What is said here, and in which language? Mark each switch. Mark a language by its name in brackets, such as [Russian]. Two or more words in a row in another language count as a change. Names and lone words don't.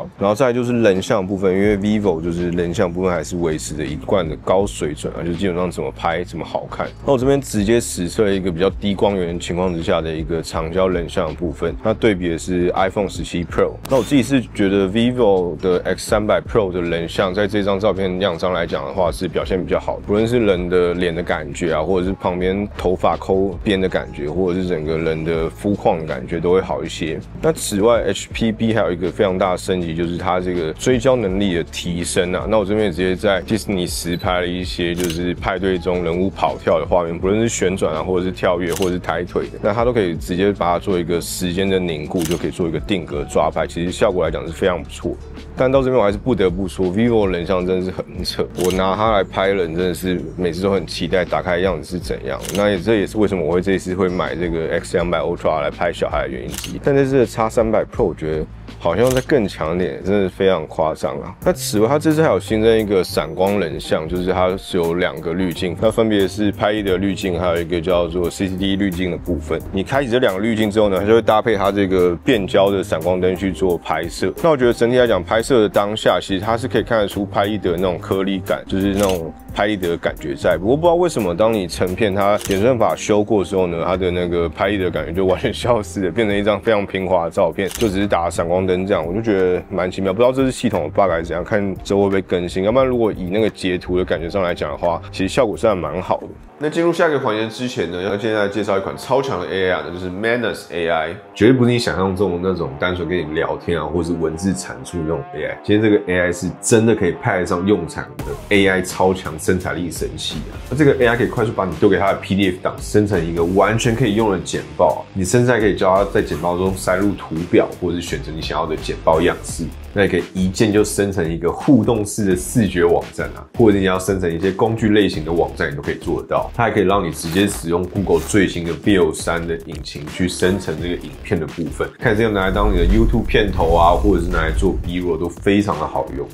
[Chinese] 然後再來就是人像部分，因為 vivo 就是人像部分還是維持着一貫的高水準啊，就基本上怎麼拍怎麼好看。那我這邊直接實測了一個比較低光源的情況之下的一個長焦人像的部分，那對比的是 iPhone 17 Pro。那我自己是覺得 vivo 的 X300 Pro 的人像在這張照片樣張來講的話是表現比較好的，不論是人的臉的感覺啊，或者是旁邊頭髮摳邊的感覺，或者是整個人的膚況的感覺都會好一些。那此外 HPB 還有一個非常大的升級，就是它這個追焦能力的提升啊。那我這邊也直接在迪士尼實拍了一些就是派對中人物跑跳的畫面，不論是旋轉啊，或者是跳躍，或者是抬腿的，那它都可以直接把它做一個時間的凝固，就可以做一個定格抓拍，其實效果來講是非常不錯。但到這邊我還是不得不說 ，vivo 人像真的是很扯，我拿它來拍人真的是每次都很期待打開的樣子是怎樣。那這也是為什麼我會這一次會買這個 X200 Ultra 來拍小孩的原因之一。但這次的 X300 Pro 我覺得好像再更強一點，真的是非常誇張啊。那此外，它這次還有新增一個閃光人像，就是它是有2 個濾鏡，那分別是拍立得濾鏡，還有一個叫做 CCD 濾鏡的部分。你開啟這2個濾鏡之後呢，它就會搭配它這個變焦的閃光燈去做拍攝。那我覺得整體來講，拍攝的當下其實它是可以看得出拍立得那種顆粒感，就是那種拍立得的感覺在。不過不知道為什麼，當你成片它演算法修過的時候呢，它的那個拍立得感覺就完全消失了，變成一張非常平滑的照片，就只是打閃光燈這樣，我就覺得蠻奇妙。不知道這是系統的 bug 還是怎樣，看之後會不會更新。要不然如果以那個截圖的感覺上來講的話，其實效果是還蠻好的。那進入下一個環節之前呢，要現在介紹一款超強的 AI 啊，那就是 Manus AI， 絕對不是你想象中的那種單純跟你聊天啊，或是文字產出那種 AI。今天這個 AI 是真的可以派得上用場的 AI 超強生產力神器啊！那這個 AI 可以快速把你丟給它的 PDF 檔生成一個完全可以用的簡報啊，你甚至還可以教它在簡報中塞入圖表，或者是選擇你想要的簡報樣式。那也可以一鍵就生成一個互動式的視覺網站啊，或者你要生成一些工具類型的網站，你都可以做得到。它還可以讓你直接使用 Google 最新的 Veo 3的引擎去生成這個影片的部分，看是要拿來當你的 YouTube 片頭啊，或者是拿來做 B-roll 都非常的好用。